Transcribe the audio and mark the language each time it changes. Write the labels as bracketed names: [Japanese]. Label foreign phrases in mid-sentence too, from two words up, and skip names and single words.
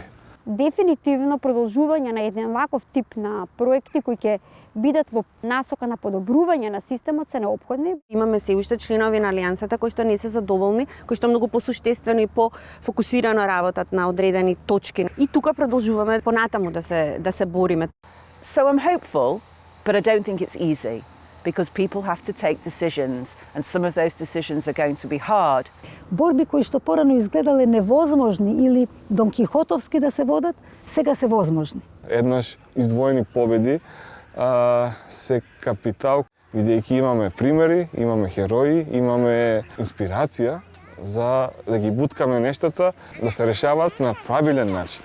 [Macedonian] Дефинитивно продолжување на еден ваков тип на проекти кои ќе бидат во насока на подобрување на системот се неопходни. Имаме се уште членови на Алијансата кои што не се задоволни, кои што многу посуштествено и пофокусирано работат на одредени точки. И тука продолжуваме понатаму да се бориме. [English] So I'm hopeful, but I don't think it's easy. Because people have to take decisions, and some of those decisions are going to be hard. [Macedonian] Борби кои што порано изгледале невозможни или донкихотовски да се водат, сега се возможни. Еднаш издвоени победи се капитал, бидејќи имаме примери, имаме херои, имаме инспирација за да ги буткаме нештата да се решаваат на правилен начин.